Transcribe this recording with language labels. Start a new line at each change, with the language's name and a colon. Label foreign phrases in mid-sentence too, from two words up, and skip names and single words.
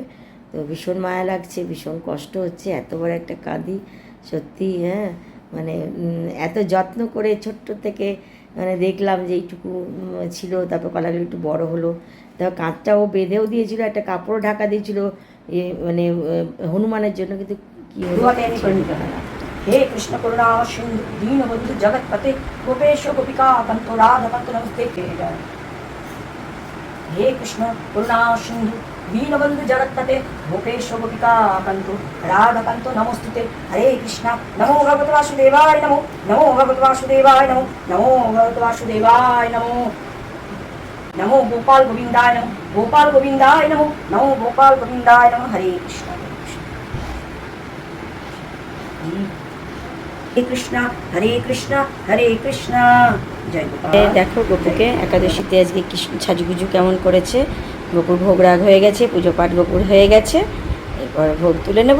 Bangla: তো ভীষণ মায়া লাগছে, ভীষণ কষ্ট হচ্ছে, এত বড় একটা কাঁদি সত্যি। হ্যাঁ, মানে এত যত্ন করে ছোট্ট থেকে মানে দেখলাম যে এইটুকু ছিল, তারপর কলাগুলো একটু বড় হলো, তারপর কাঁচটাও বেঁধেও দিয়েছিল, একটা কাপড়ও ঢাকা দিয়েছিল মানে হনুমানের জন্য, কিন্তু কী হলো
Sanskrit: हे कृष्ण करुणा सिंधु दीनबंधु जगतपते गोपेश गोपिका कांत राधा कांत नमस्ते। हे कृष्ण करुणा सिंधु दीनबंधु जगतपते गोपेश गोपिका कांत राधा कांत नमस्ते। हरे कृष्ण। नमो भगवते वासुदेवाय नमो, नमो भगवते वासुदेवाय नमो, नमो भगवते वासुदेवाय नमो, नमो गोपाल गोविंदाय नमो, गोपाल गोविंदाय नमो, नमो गोपाल गोविंदाय नमो। हरे कृष्ण কৃষ্ণা হরে কৃষ্ণা হরে কৃষ্ণা।
Bangla: জয় গোপাল। দেখো গোপুকে একাদশীতে আজকে কৃষ্ণ সাজুগুজু কেমন করেছে। গোপুর ভোগ রাগ হয়ে গেছে, পুজো পাঠ গোপুর হয়ে গেছে, এরপর ভোগ তুলে নেব।